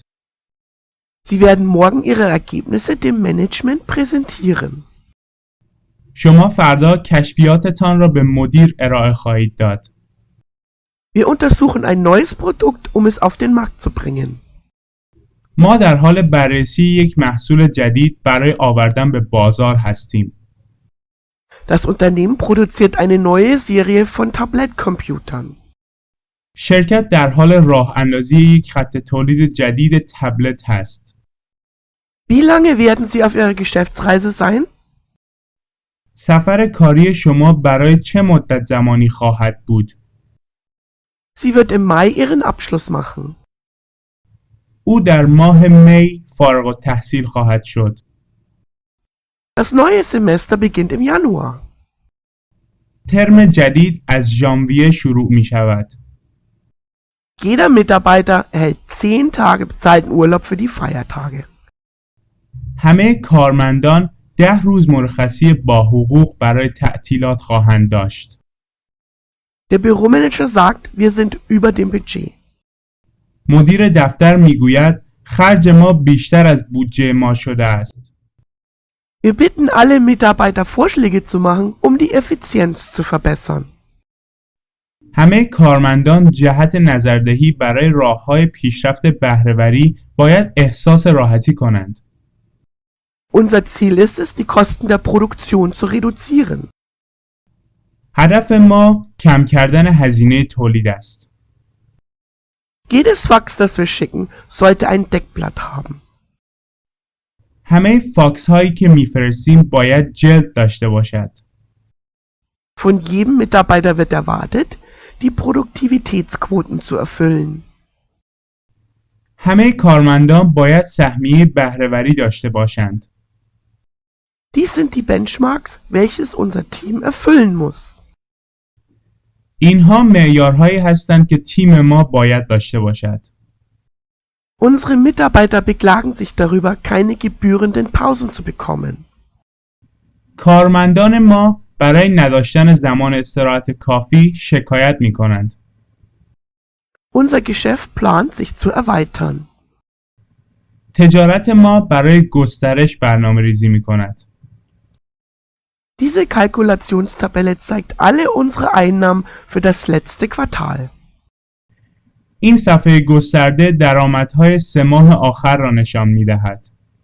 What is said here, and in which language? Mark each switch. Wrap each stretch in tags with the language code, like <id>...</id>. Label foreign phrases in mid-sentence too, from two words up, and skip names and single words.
<de>Sie werden morgen Ihre Ergebnisse dem Management präsentieren.</de> <fa>شما فردا کشفیاتتان را به مدیر ارائه خواهید داد.</fa> <de>Wir untersuchen ein neues Produkt, um es auf den Markt zu bringen.</de> <fa>ما در حال بررسی یک محصول جدید برای آوردن به بازار هستیم.</fa> <de>Das Unternehmen produziert eine neue Serie von Tablet-Computern.</de> <fa>شرکت در حال راه اندازی یک خط تولید جدید تبلت هست.</fa> <de>Wie lange werden Sie auf Ihrer Geschäftsreise sein?</de> <fa>سفر کاری شما برای چه مدت زمانی خواهد بود؟</fa> <de>Sie wird im Mai ihren Abschluss machen.</de> <fa>او در ماه می فارغ التحصیل خواهد شد.</fa> <de>Das neue Semester beginnt im Januar.</de> <fa>ترم جدید از ژانویه شروع می شود.</fa> <de>Jeder Mitarbeiter erhält 10 Tage bezahlten Urlaub für die Feiertage.</de> <fa>همه کارمندان 10 روز مرخصی با حقوق برای تعطیلات خواهند داشت.</fa> <de>Der Büromanager sagt, wir sind über dem Budget.</de> <fa>مدیر دفتر میگوید خرج ما بیشتر از بودجه ما شده است.</fa> <de>Wir bitten alle Mitarbeiter Vorschläge zu machen, um die Effizienz zu verbessern.</de> <fa>همه کارمندان جهت نظردهی برای راه‌های پیشرفت بهره‌وری باید احساس راحتی کنند.</fa> <de>Unser Ziel ist es, die Kosten der Produktion zu reduzieren.</de> <fa>هدف ما کم کردن هزینه تولید است.</fa> <de>Jedes Fax, das wir schicken, sollte ein Deckblatt haben.</de> <fa>همه فاکس هایی که میفرستیم باید جلد داشته باشد.</fa> <de>Von jedem Mitarbeiter wird erwartet, die Produktivitätsquoten zu erfüllen.</de> <fa>همه کارمندان باید سهمیه بهره‌وری داشته باشند.</fa> <de>Dies sind die Benchmarks, welches unser Team erfüllen muss.</de> <fa>اینها معیارهایی هستند که تیم ما باید داشته باشد.</fa> <de>Unsere Mitarbeiter beklagen sich darüber, keine gebührenden Pausen zu bekommen.</de> <fa>کارمندان ما برای نداشتن زمان استراحت کافی شکایت می کنند.</fa> <de>Unser Geschäft plant, sich zu erweitern.</de> <fa>تجارت ما برای گسترش برنامه ریزی می کند.</fa> <de>Diese Kalkulationstabelle zeigt alle unsere Einnahmen für das letzte Quartal.</de> <fa>این صفحه گسترده درآمدهای 3 ماه آخر را نشان می دهد.</fa>